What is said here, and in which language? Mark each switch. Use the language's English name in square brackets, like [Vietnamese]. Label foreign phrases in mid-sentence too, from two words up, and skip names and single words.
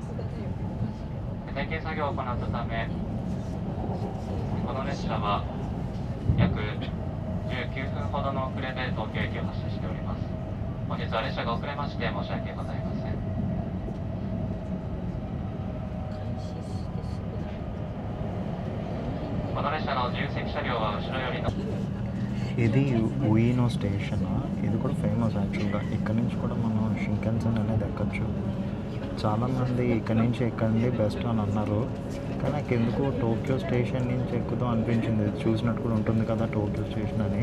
[Japanese] 点検作業を行ったためこの列車は約19分ほどの遅れで東京駅を発車しております。本日は列車が遅れまして申し訳ございません。この列車の自由席車両は後ろよりの [Telugu] ఇది ఉయినో స్టేషన్. ఇది కూడా [English] famous actuallyga. [Telugu] ఇక్కడ నుంచి కూడా మనం షింకన్సెన్ అనేది ఎక్కచ్చు. చాలామంది ఇక్కడ నుంచి ఎక్కండి బెస్ట్ అని అన్నారు, కానీ నాకు ఎందుకు టోక్యో స్టేషన్ నుంచి ఎక్కుదాం అనిపించింది. చూసినట్టు కూడా ఉంటుంది కదా టోక్యో స్టేషన్ అని.